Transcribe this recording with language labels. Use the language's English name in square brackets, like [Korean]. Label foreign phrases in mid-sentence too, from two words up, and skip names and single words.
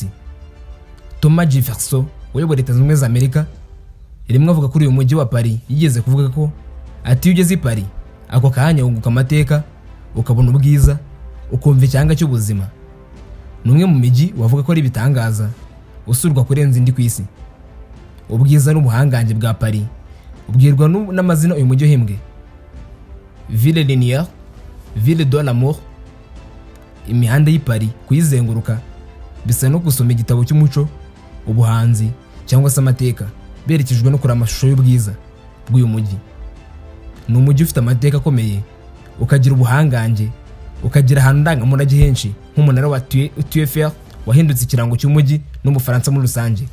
[Kinyarwanda] Thomas Jefferson uyobora Leta Zunze Ubumwe za Amerika rimwe avuga kuri uyu mujyi wa Paris, yigeze kuvuga ko ati ugeze i Paris ako kanya wunguka amateka, ukabona ubwiza, ukumva icyanga cy'ubuzima. Numwe mu mijyi wavuga ko ari bitangaza usurwa kurenza indi ku isi. Ubwiza n'ubuhangange bwa Paris ubwirwa n'amazina uyu mujyi uhembwe: [French] Ville Linéaire, Ville de l'Amour. [Kinyarwanda] Imihanda y'i Paris kuyizenguruka bisa no gusoma igitabo cy'umuco, ubuhanzi cyangwa se amateka, berekejwe no kureba amashusho y'ubwiza bw'uyu mujyi. Ni umujyi ufite amateka akomeye, ukagira ubuhangange, ukagira ahantu ndangamurage henshi nk'umunara wa Tour Eiffel wahindutse ikirango cy'umujyi n'Ubufaransa muri rusange.